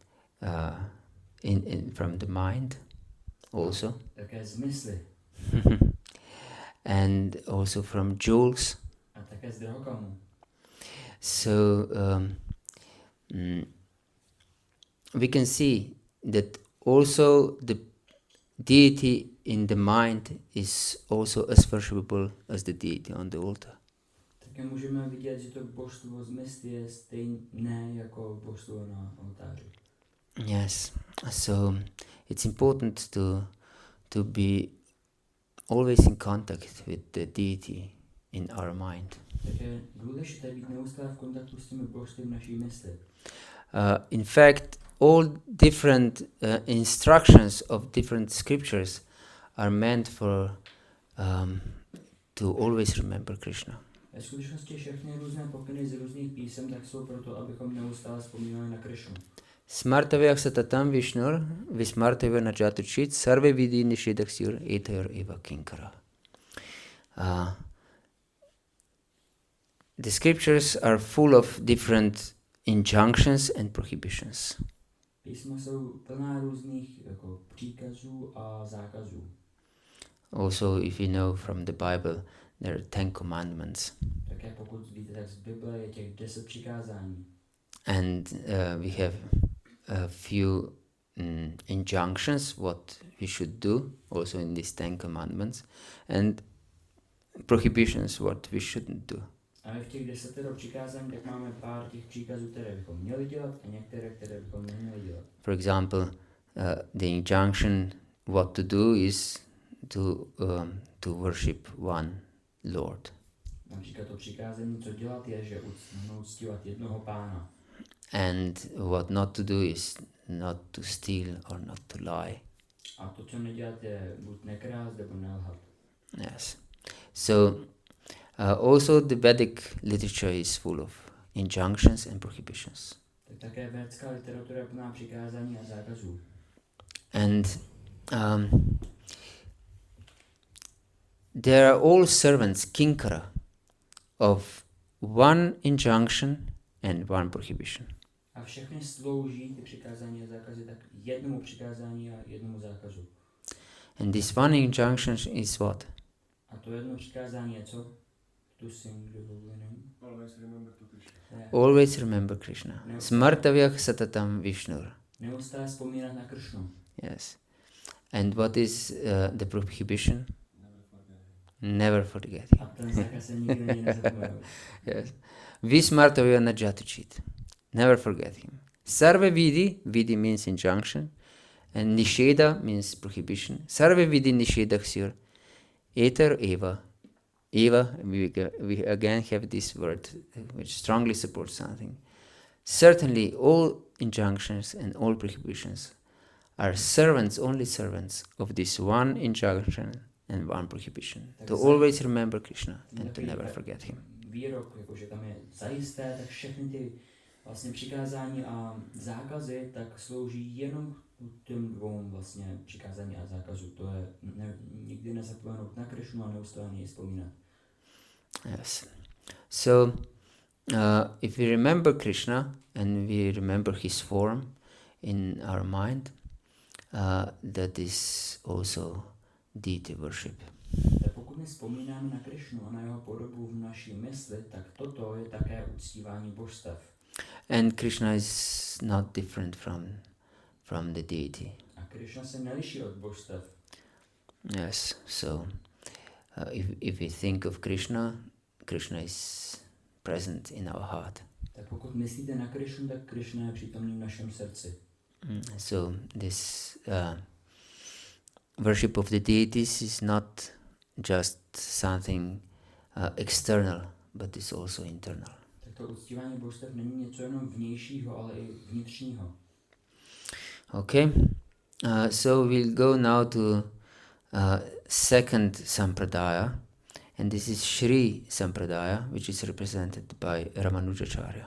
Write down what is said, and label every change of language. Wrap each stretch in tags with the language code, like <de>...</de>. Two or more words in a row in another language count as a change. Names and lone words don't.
<en>from the mind also, and also from jewels. So we can see that also the deity in the mind is also as worshipable as the deity on the altar.</en> <cs>Také můžeme vidět, že to božstvo z mysli je stejné jako božstvo na oltáři.</cs> <en>Yes, so it's important to be always in contact with the deity in our mind.</en> <cs>Takže důležité být neustále v kontaktu s těmi božstvy v naší mysli.</cs> <en>In fact, all different instructions of different scriptures are meant for to always remember Krishna.</en> <cs>Ve skutečnosti všechny různé pokyny z různých písem tak jsou proto, abychom neustále vzpomínali na Krishnu.</cs> <sa>Smartavya satatam Vishnur vismartavya najatuchit sarve vidi nishidaksur etayor eva kinkara.</sa> <en>The scriptures are full of different injunctions and prohibitions.</en> <cs>Písma jsou plná různých jako příkazů a zákazů.</cs> <en>Also, if you know from the Bible, there are 10 commandments.</en> <cs>Také pokud víte, tak z Bible je těch 10 přikázání.</cs> <en>And we have a few injunctions what we should do, also in these 10 commandments, and prohibitions what we shouldn't do.</en> <cs>Ale v těch 10 přikázání tak máme pár těch příkazů, které bychom měli dělat a některé, které bychom neměli dělat.</cs> <en>For example, the injunction what to do is to worship one Lord.</en> <cs>Například to přikázání, co dělat, je, že uctívat jednoho pána.</cs> <en>And what not to do is not to steal or not to lie.</en> <cs>A to, co nedělat, je buď nekrást, nebo nelhat.</cs> <en>Yes. So also the Vedic literature is full of injunctions and prohibitions.</en> <cs>Tak také védská literatura je plná přikázání a zákazů.</cs> <en>And they are all servants, kinkara, of one injunction and one prohibition.</en> <cs>A všechny slouží ty přikázání a zákazy tak jednomu přikázání a jednomu zákazu.</cs> <en>And this one injunction is what?</en> <cs>A to jedno přikázání je co?</cs> <en>To sing the holy name. Always remember to Krishna. Always remember Krishna.</en> <sa>Smartavyah satatam Vishnur.</sa> <cs>Neustále vzpomínat na Kršnu.</cs> <en>Yes. And what is the prohibition? Never forget him.</en> <cs>A ten zákaz se nikdy není nezapomenout.</cs> <en>Yes.</en> <sa>Vismartavya najatuchit.</sa> <en>Never forget him.</en> <sa>Sarva vidi,</sa> <en>vidi means injunction, and nisheda means prohibition.</en> <sa>Sarva vidi nishedaksir. Eter eva. Eva,</sa> <en>we again have this word which strongly supports something. Certainly all injunctions and all prohibitions are servants, only servants of this one injunction and one prohibition. To always remember Krishna and to never forget him.</en> <cs>Výrok, jakože tam je zajisté, tak všechny ty vlastně přikázání a zákazy tak slouží jenom těm dvou vlastně přikázání a zákazu. To je nikdy nezapomenout na Kršnu a neustále na něj vzpomínat.</cs> <en>Yes. So, if we remember Krishna and we remember his form in our mind, that is also deity worship.</en> <cs>Tak pokud my vzpomínáme na Kršnu a na jeho podobu v naší mysli, tak toto je také uctívání božstev.</cs> <en>And Krishna is not different from the deity.</en> <cs>A Kršna se neliší od božstev.</cs> <en>Yes. So, if we think of Krishna, Krishna is present in our heart.</en> <cs>Tak pokud myslíte na Kršnu, tak Kršna je přítomný v našem srdci.</cs> <en>So this worship of the deities is not just something external, but is also internal.</en> <cs>Tak to uctívání božstev není něco jenom vnějšího, ale i vnitřního.</cs> <en>Okay, so we'll go now to second sampradaya, and this is Sri-Sampradaya, which is represented by Ramanujacharya.</en>